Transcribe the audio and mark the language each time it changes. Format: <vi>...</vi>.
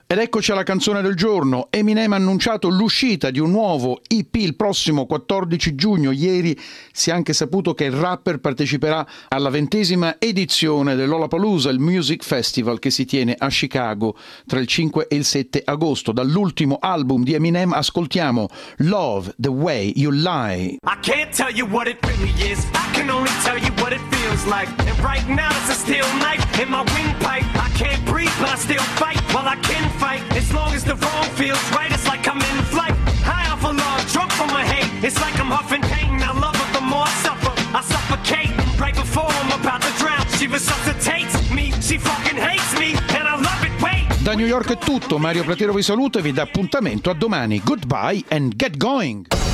<it>Ed eccoci alla canzone del giorno. Eminem ha annunciato l'uscita di un nuovo EP il prossimo 14 giugno. Ieri si è anche saputo che il rapper parteciperà alla 20ª edizione dell'Lollapalooza, il music festival che si tiene a Chicago tra il 5 e il 7 agosto. Dall'ultimo album di Eminem ascoltiamo</it> <en>Love the Way You Lie. I can't tell you what it really is, I can only tell you what it feels like. And right now it's a steel knife in my windpipe. I can't breathe but I still fight. Well, I can fight as long as the wrong feels right. It's like I'm in flight, high off a log, drunk from my hate. It's like I'm huffing pain. I love her, the more I suffer, I suffocate. Right before I'm about to drown, she resuscitates me. She fucking hates me.</en> <it>Da New York è tutto, Mario Platero vi saluta e vi dà appuntamento a domani.</it> <en>Goodbye and get going!</en>